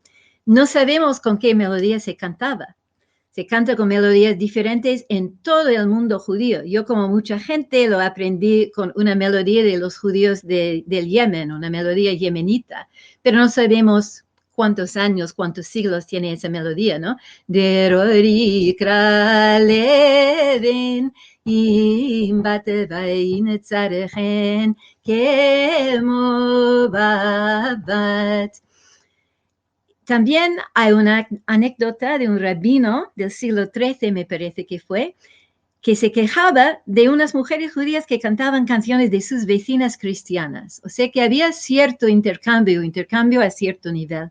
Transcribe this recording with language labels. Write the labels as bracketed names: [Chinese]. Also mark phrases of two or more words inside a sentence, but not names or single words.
[Spanish] No sabemos con qué melodía se cantaba. Se canta con melodías diferentes en todo el mundo judío. Yo, como mucha gente, lo aprendí con una melodía de los judíos del Yemen, una melodía yemenita, pero no sabemos cuántos años, cuántos siglos tiene esa melodía, ¿no? [Hebrew] דרור יקרא לבן עם בת וינצרכם כמו בבת. [Spanish] También hay una anécdota de un rabino del siglo XIII, me parece que fue, que se quejaba de unas mujeres judías que cantaban canciones de sus vecinas cristianas. O sea que había cierto intercambio a cierto nivel.